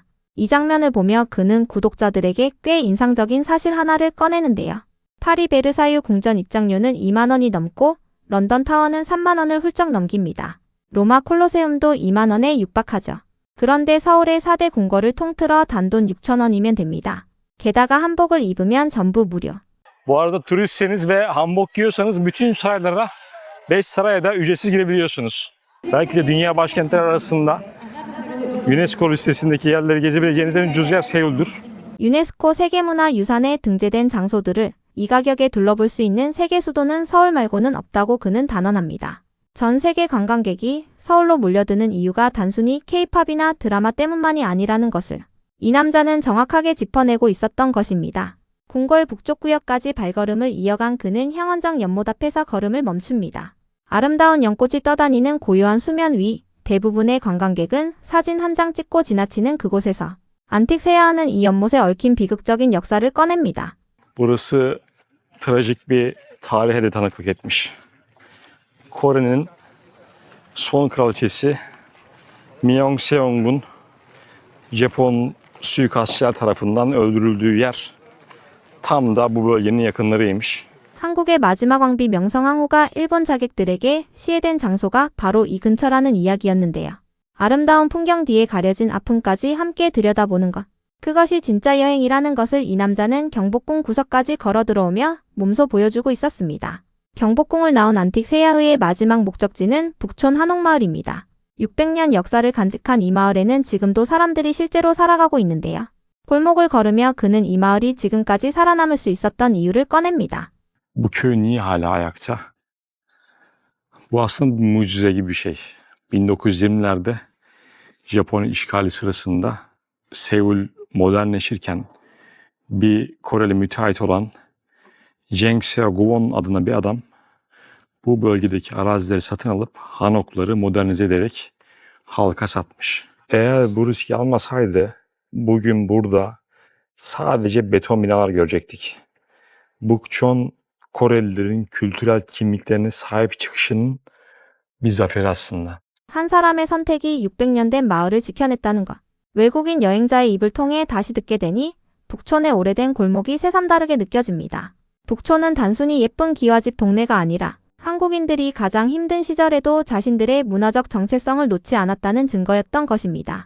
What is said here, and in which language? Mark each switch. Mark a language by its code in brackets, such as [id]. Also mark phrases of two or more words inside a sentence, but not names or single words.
[ko] 이 장면을 보며 그는 구독자들에게 꽤 인상적인 사실 하나를 꺼내는데요. 파리 베르사유 궁전 입장료는 2만 원이 넘고 런던 타워는 3만 원을 훌쩍 넘깁니다. 로마 콜로세움도 2만 원에 육박하죠. 그런데 서울의 4대 궁궐을 통틀어 단돈 6천 원이면 됩니다. 게다가 한복을 입으면 전부 무료. [tr] Bu arada turistseniz ve hanbok giyiyorsanız bütün saraylara 5 saraya da ücretsiz girebiliyorsunuz. Belki de dünya başkentleri arasında UNESCO listesindeki yerleri gezebileceğiniz en ucuz yer Seul'dür. [ko] 유네스코 세계문화유산에 등재된 장소들을 이 가격에 둘러볼 수 있는 세계 수도는 서울 말고는 없다고 그는 단언합니다. 전 세계 관광객이 서울로 몰려드는 이유가 단순히 K-팝이나 드라마 때문만이 아니라는 것을 이 남자는 정확하게 짚어내고 있었던 것입니다. 궁궐 북쪽 구역까지 발걸음을 이어간 그는 향원정 연못 앞에서 걸음을 멈춥니다. 아름다운 연꽃이 떠다니는 고요한 수면 위, 대부분의 관광객은 사진 한 장 찍고 지나치는 그곳에서 안틱세아하는 이 연못에 얽힌 비극적인 역사를 꺼냅니다. [tr] Burası trajik bir tarihe de tanıklık etmiş. Kore'nin son kraliçesi Myeongseong'un Japon suikastçılar tarafından öldürüldüğü yer tam da bu bölgenin yakınlarıymış. [ko] 한국의 마지막 왕비 명성황후가 일본 자객들에게 시해된 장소가 바로 이 근처라는 이야기였는데요. 아름다운 풍경 뒤에 가려진 아픔까지 함께 들여다보는 것. 그것이 진짜 여행이라는 것을 이 남자는 경복궁 구석까지 걸어 들어오며 몸소 보여주고 있었습니다. 경복궁을 나온 안틱세야흐의 마지막 목적지는 북촌 한옥마을입니다. 600년 역사를 간직한 이 마을에는 지금도 사람들이 실제로 살아가고 있는데요. 골목을 걸으며 그는 이 마을이 지금까지 살아남을 수 있었던 이유를 꺼냅니다. [tr] Bu köy niye hala ayakta? Bu aslında bir mucize gibi bir şey. 1920'lerde Japon işgali sırasında Seul modernleşirken bir Koreli müteahhit olan Jang Seo-kwon adına bir adam bu bölgedeki arazileri satın alıp hanokları modernize ederek halka satmış. Eğer bu riski almasaydı bugün burada sadece beton binalar görecektik. Bukchon Korelilerin kültürel kimliklerine sahip çıkışının bir zaferi aslında. [ko] 한 사람의 선택이 600년 된 마을을 지켜냈다는 것. 외국인 여행자의 입을 통해 다시 듣게 되니 북촌의 오래된 골목이 새삼다르게 느껴집니다. 북촌은 단순히 예쁜 기와집 동네가 아니라 한국인들이 가장 힘든 시절에도 자신들의 문화적 정체성을 놓지 않았다는 증거였던 것입니다.